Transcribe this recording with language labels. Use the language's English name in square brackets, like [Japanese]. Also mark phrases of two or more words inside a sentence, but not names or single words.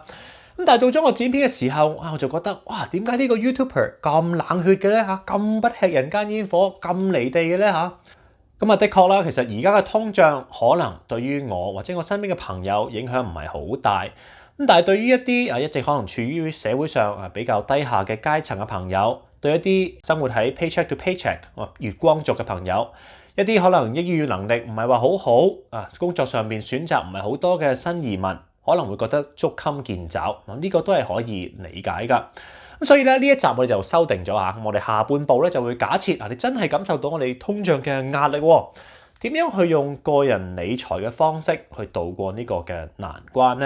[Cantonese] 但係到咗我剪片嘅時候，我就覺得哇，點解呢個 YouTuber 咁冷血嘅咧嚇，咁不吃人間煙火，咁離地嘅咧嚇？的確啦，其實而家嘅通脹可能對於我或者我身邊嘅朋友影響唔係好大，但係對於一啲一直可能處於社會上比較低下嘅階層嘅朋友，對一啲生活喺 [English] paycheck to paycheck [Cantonese] 月光族嘅朋友，一啲可能英語能力唔係話好好工作上面選擇唔係好多嘅新移民，可能會覺得捉襟見肘，呢個都係可以理解㗎。所以咧呢一集我哋就修訂咗我哋下半部咧就會假設你真係感受到我哋通脹嘅壓力喎，點樣去用個人理財嘅方式去渡過呢個嘅難關呢？